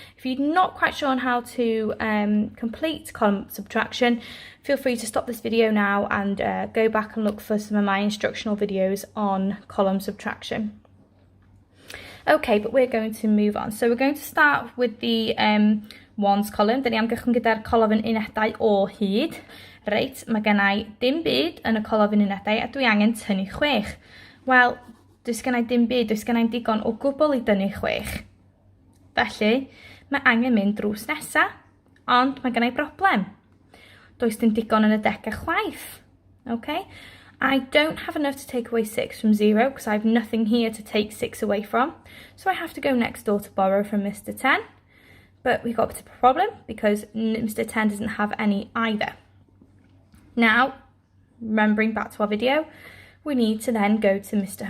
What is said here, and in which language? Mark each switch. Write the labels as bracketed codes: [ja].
[en] If you're not quite sure on how to complete column subtraction, feel free to stop this video now and go back and look for some of my instructional videos on column subtraction. Okay, but we're going to move on. So we're going to start with the ones column. [cy] Dyn ni am gychwyn gyda'r colofn unedau o hyd. Reit, mae gennau dim byd yn y colofn unedau a dwi angen tynnu 6. Wel, does gennau dim byd, does gennau digon o gwbl i dynnu 6. Felly, mae angen mynd drws nesa, ond mae gennau broblem. Does dim digon yn y decau chwaith. [en] Okay? I don't have enough to take away 6 from 0 because I have nothing here to take 6 away from. So I have to go next door to borrow from Mr. 10. But we got a problem because Mr. 10 doesn't have any either. Now, remembering back to our video, we need to then go to Mr.